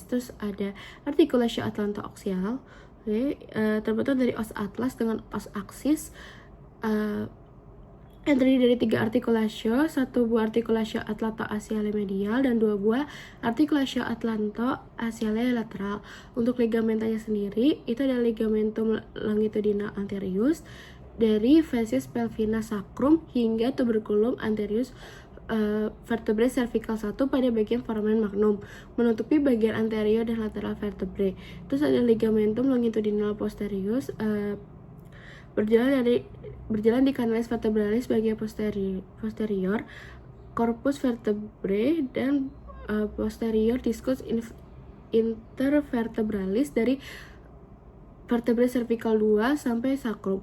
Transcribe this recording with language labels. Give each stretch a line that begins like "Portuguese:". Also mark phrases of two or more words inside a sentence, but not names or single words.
Indonesian: Terus ada
Latin: articulatio atlanto-oxial,
Indonesian: terbentuk dari
Latin: os atlas
Indonesian: dengan
Latin: os axis
Indonesian: yang terdiri dari 3 artikulasio, 1 buah
Latin: artikulasio atlanto-axiale medial
Indonesian: dan 2 buah
Latin: artikulasio atlanto-axiale lateral.
Indonesian: Untuk ligamentanya sendiri, itu ada
Latin: ligamentum longitudinal anterius
Indonesian: dari
Latin: facies pelvina sacrum
Indonesian: hingga
Latin: tuberculum anterius vertebrae cervical
Indonesian: 1 pada bagian foramen magnum, menutupi bagian anterior dan lateral vertebrae. Terus ada
Latin: ligamentum longitudinal posterius
Indonesian: berjalan di
Latin: canalis vertebralis
Indonesian: bagian posterior,
Latin: corpus vertebrae
Indonesian: dan posterior
Latin: discus intervertebralis
Indonesian: dari
Latin: vertebrae cervical
Indonesian: 2 sampai sacrum.